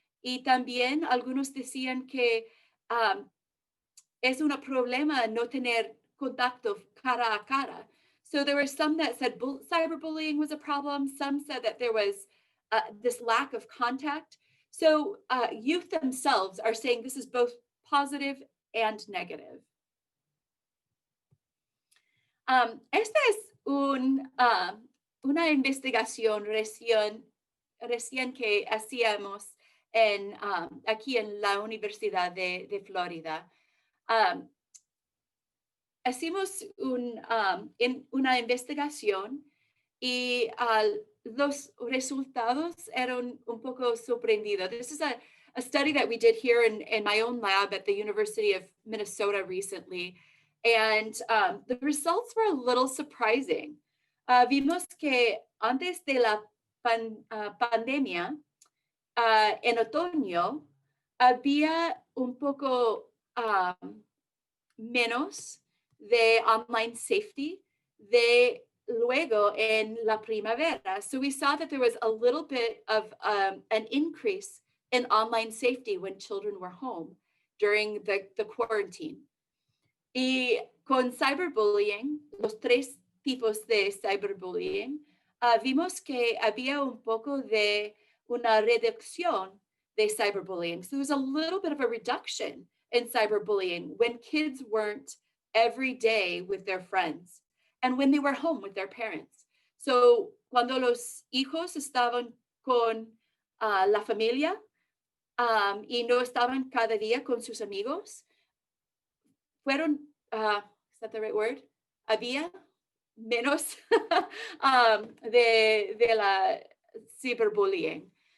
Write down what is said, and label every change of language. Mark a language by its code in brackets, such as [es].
[es] Y también algunos decían que es un problema no tener contacto cara a cara. [en] So there were some that said cyberbullying was a problem. Some said that there was this lack of contact. So youth themselves are saying this is both positive and negative. [es] Esta es una investigación recién que hacíamos aquí en la Universidad de Florida. Hicimos una investigación y los resultados eran un poco sorprendidos. [en] This is a study that we did here in my own lab at the University of Minnesota recently. And the results were a little surprising. [es] Vimos que antes de la pandemia, en otoño, había un poco menos de online safety de luego en la primavera. [en] So we saw that there was a little bit of an increase in online safety when children were home during the quarantine. [es] Y con cyberbullying, los tres tipos de cyberbullying, vimos que había un poco de una reducción de cyberbullying. [en] So there was a little bit of a reduction in cyberbullying when kids weren't every day with their friends and when they were home with their parents. [es] So cuando los hijos estaban con la familia y no estaban cada día con sus amigos, fueron, [en] is that the right word? [es] Había menos de la cyberbullying.